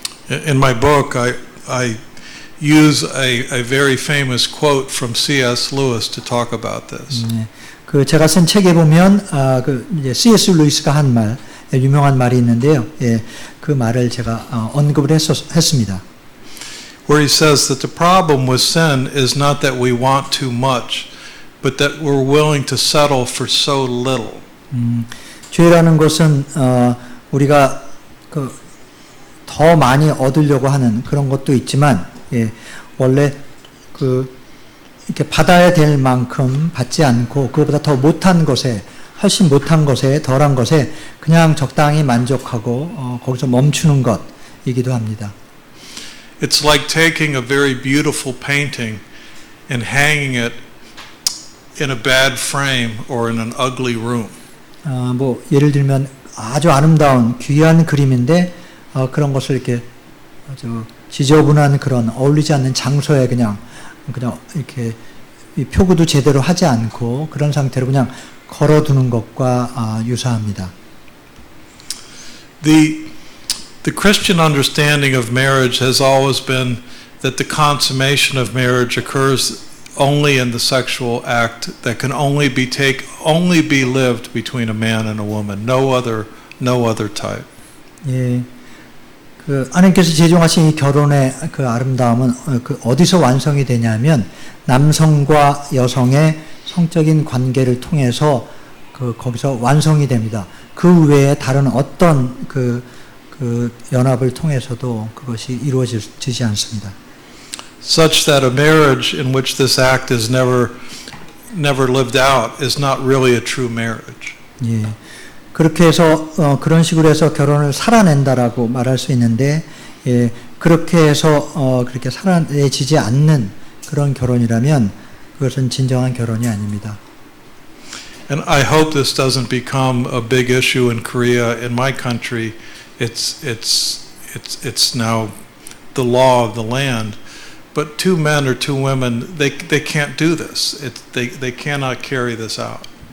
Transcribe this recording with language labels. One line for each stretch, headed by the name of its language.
English: In my book, I use a very famous quote from C.S. Lewis to talk about this.
Korean: 그 제가 쓴 책에 보면 C.S. 루이스가 한 말, 유명한 말이 있는데요. 그 말을 제가 언급을 했습니다.
English: Where he says that the problem with sin is not that we want too much, but that we're willing to settle for so little.
Korean: 죄라는 것은 우리가 더 많이 얻으려고 하는 그런 것도 있지만, 원래 이렇게 받아야 될 만큼 받지 않고 그거보다 더 못한 것에, 훨씬 못한 것에, 덜한 것에 그냥 적당히 만족하고 거기서 멈추는 것이기도 합니다.
English: It's like taking a very beautiful painting and hanging it in a bad frame or in an ugly room.
Korean: 뭐 예를 들면 아주 아름다운 귀한 그림인데 그런 것을 이렇게 아주 지저분한 그런 어울리지 않는 장소에 그냥 이렇게 이 표구도 제대로 하지 않고 그런 상태로 그냥 걸어두는 것과 유사합니다.
English: The Christian understanding of marriage has always been that the consummation of marriage occurs only in the sexual act that can only be lived between a man and a woman. No other type.
Korean: 예. 하나님께서 제정하신 이 결혼의 그 아름다움은 어디서 완성이 되냐면 남성과 여성의 성적인 관계를 통해서 거기서 완성이 됩니다. 그 외에 다른 어떤 그 연합을 통해서도 그것이 이루어지지 않습니다.
English: Such that a marriage in which this act is never lived out is not really a true marriage.
Korean: 예. 그렇게 해서 그런 식으로 해서 결혼을 살아낸다라고 말할 수 있는데, 그렇게 해서 그렇게 살아내지지 않는 그런 결혼이라면 그것은 진정한 결혼이 아닙니다.
English: And I hope this doesn't become a big issue in Korea. In my country, it's now the law of the land. But 2 men or 2 women, they can't do this. They cannot carry this out.